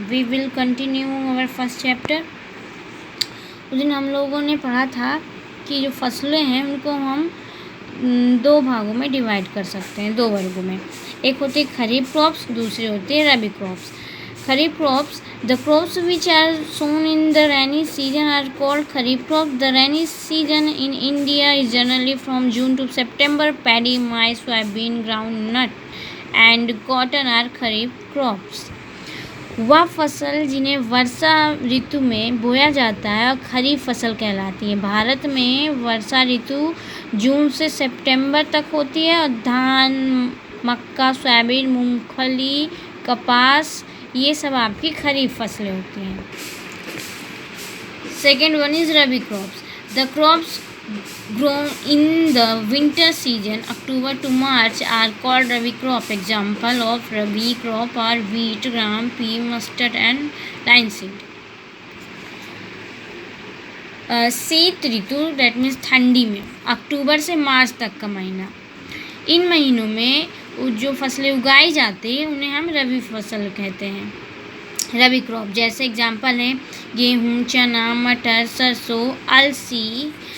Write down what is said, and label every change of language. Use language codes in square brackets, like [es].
[en] We will continue our first chapter. [hi] उस दिन हम लोगों ने पढ़ा था कि जो फसलें हैं उनको हम दो भागों में डिवाइड कर सकते हैं, दो वर्गों में। एक होती है खरीफ क्रॉप्स, दूसरी होती है रबी crops. [en] Kharif crops, the crops which are sown in the rainy season are called kharif crop. The rainy season in India is generally from June to September. Paddy, maize, soybean, groundnut and cotton are kharif crops. [hi] वह फसल जिन्हें वर्षा ऋतु में बोया जाता है और खरीफ फसल कहलाती है। भारत में वर्षा ऋतु जून से सितंबर तक होती है और धान, मक्का, सोयाबीन, मूंगफली, कपास ये सब आपकी खरीफ फसलें होती हैं। [en] Second one is rabi crops. The crops grown in the winter season October to March are called rabi crop. Example of rabi crop are wheat, gram, pea, mustard and linseed. [hi] शीत ऋतु [en] that means [hi] ठंडी में अक्टूबर से मार्च तक का महीना, इन महीनों में जो फसलें उगाई जाती हैं उन्हें हम रबी फसल कहते हैं, रबी क्रॉप। जैसे एग्जांपल हैं गेहूँ, चना, मटर, सरसों, अलसी।